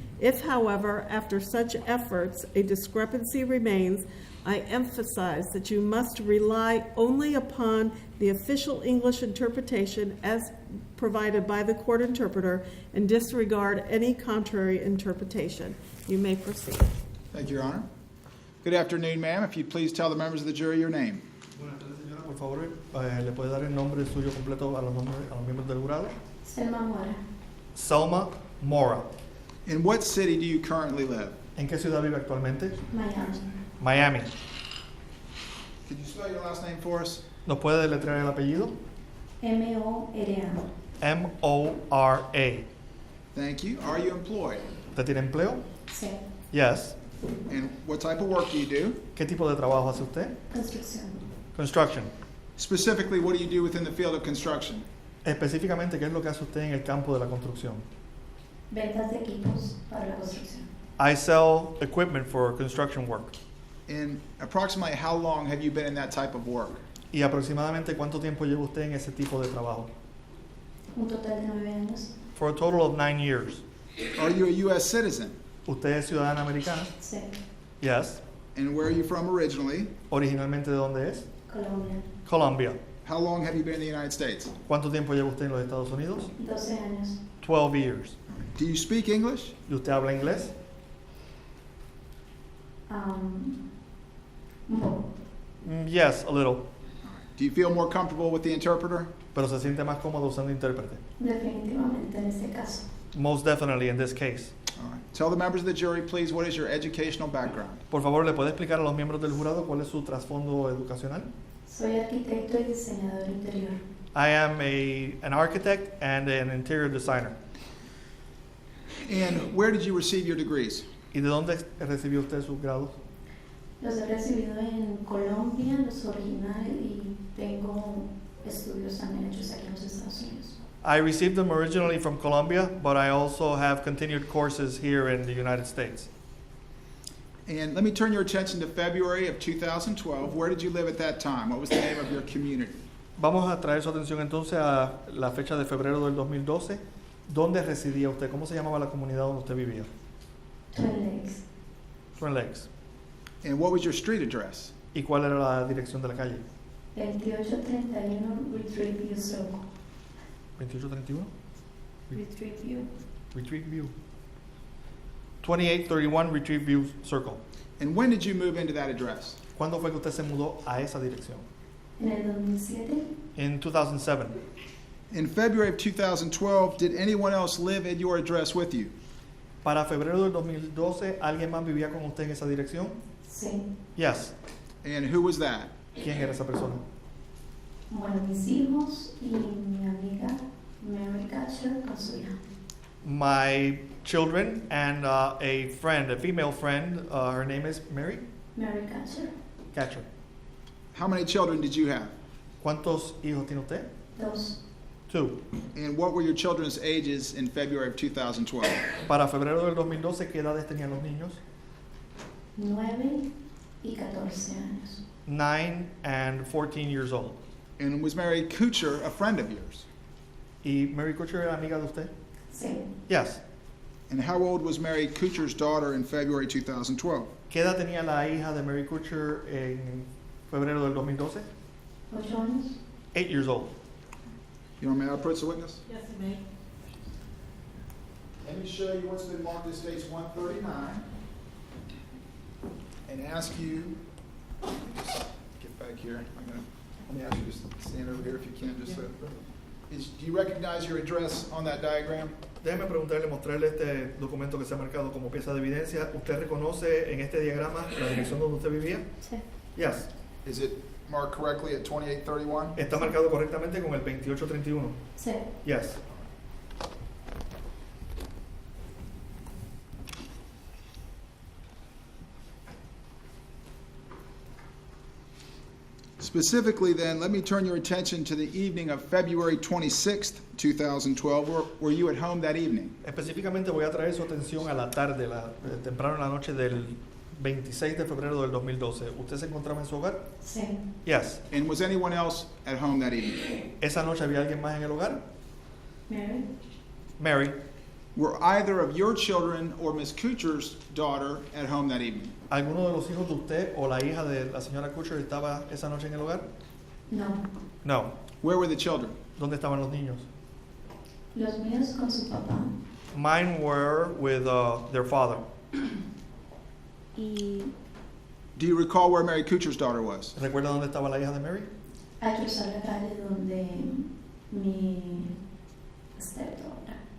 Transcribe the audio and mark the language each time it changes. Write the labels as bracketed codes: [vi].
[en] If, however, after such efforts, a discrepancy remains, I emphasize that you must rely only upon the official English interpretation as provided by the court interpreter and disregard any contrary interpretation. You may proceed. Thank you, Your Honor. Good afternoon, ma'am. If you'd please tell the members of the jury your name. [es] Buenas tardes, señora. Por favor, ¿le puede dar el nombre suyo completo a los miembros del jurado? Selma Mora. [en] Selma Mora. In what city do you currently live? [es] ¿En qué ciudad vive actualmente? Miami. [en] Miami. Could you spell your last name for us? [es] ¿Nos puede deletrear el apellido? M-O-R-A. [en] M-O-R-A. Thank you. Are you employed? [es] ¿Usted tiene empleo? Sí. [en] Yes. And what type of work do you do? [es] ¿Qué tipo de trabajo hace usted? Construcción. [en] Construction. Specifically, what do you do within the field of construction? [es] Específicamente, ¿qué es lo que hace usted en el campo de la construcción? Ventas de equipos para la construcción. [en] I sell equipment for construction work. And approximately how long have you been in that type of work? [es] ¿Y aproximadamente cuánto tiempo lleva usted en ese tipo de trabajo? Un total de 9 años. [en] for a total of 9 years. Are you a U.S. citizen? [es] ¿Usted es ciudadana americana? Sí. [en] Yes. And where are you from originally? [es] ¿Originalmente de dónde es? Colombia. [en] Colombia. How long have you been in the United States? [es] ¿Cuánto tiempo lleva usted en los Estados Unidos? 12 años. [en] 12 years. Do you speak English? [es] ¿Y usted habla inglés? No. [en] Yes, a little. Do you feel more comfortable with the interpreter? [es] Pero se siente más cómodo usando intérprete. Definitivamente en este caso. [en] Most definitely in this case. All right. Tell the members of the jury, please, what is your educational background? [es] Por favor, ¿le puede explicar a los miembros del jurado cuál es su trasfondo educacional? Soy arquitecto y diseñador interior. [en] I am an architect and an interior designer. And where did you receive your degrees? [es] ¿Y de dónde recibió usted sus grados? Los he recibido en Colombia, los originales, y tengo estudios también hechos aquí en los Estados Unidos. [en] I received them originally from Colombia, but I also have continued courses here in the United States. And let me turn your attention to February of 2012. Where did you live at that time? What was the name of your community? [es] Vamos a traer su atención entonces a la fecha de febrero del 2012. ¿Dónde residía usted? ¿Cómo se llamaba la comunidad donde usted vivía? Twin Lakes. [en] Twin Lakes. And what was your street address? [es] ¿Y cuál era la dirección de la calle? 2831 Retreat View Circle. [en] 2831? Retreat View. Retreat View. 2831 Retreat View Circle. And when did you move into that address? [es] ¿Cuándo fue que usted se mudó a esa dirección? En el 2007. [en] In 2007. In February of 2012, did anyone else live at your address with you? [es] Para febrero del 2012, ¿alguien más vivía con usted en esa dirección? Sí. [en] Yes. And who was that? [es] ¿Quién era esa persona? Bueno, mis hijos y mi amiga Mary Catcher con su hija. [en] My children and a friend, a female friend, her name is Mary Mary Catcher. Catcher. How many children did you have? [es] ¿Cuántos hijos tiene usted? 2. [en] 2. And what were your children's ages in February of 2012? [es] Para febrero del 2012, ¿qué edades tenían los niños? 9 y 14 años. [en] 9 and 14 years old. And was Mary Kuchar a friend of yours? [es] ¿Y Mary Kutcher era amiga de usted? Sí. [en] Yes. And how old was Mary Kuchar's daughter in February 2012? [es] ¿Qué edad tenía la hija de Mary Kutcher en febrero del 2012? 8 años. [en] 8 years old. You want me to approach the witness? Yes, you may. Let me show you what's been marked as case 139 and ask you, just get back here. Let me ask you to stand over here if you can. Just do you recognize your address on that diagram? [es] Déjeme preguntarle, mostrarle este documento que se ha marcado como pieza de evidencia. ¿Usted reconoce en este diagrama la dirección donde usted vivía? Sí. [en] Yes. Is it marked correctly at 2831? [es] ¿Está marcado correctamente con el 2831? Sí. [en] Yes. Specifically then, let me turn your attention to the evening of February 26th, 2012. Were you at home that evening? [es] Específicamente voy a traer su atención a la tarde, temprano en la noche del 26 de febrero del 2012. ¿Usted se encontraba en su hogar? Sí. [en] Yes. And was anyone else at home that evening? [es] ¿Esa noche había alguien más en el hogar? Mary. [en] Mary. Were either of your children or Miss Kuchar's daughter at home that evening? [es] ¿Alguno de los hijos de usted o la hija de la señora Kutcher estaba esa noche en el hogar? No. [en] No. Where were the children? [es] ¿Dónde estaban los niños? Los míos con su papá. [en] Mine were with their father. [es] Y [en] Do you recall where Mary Kuchar's daughter was? [es] ¿Recuerda dónde estaba la hija de Mary? hay que usar la calle donde mi stepdaughter.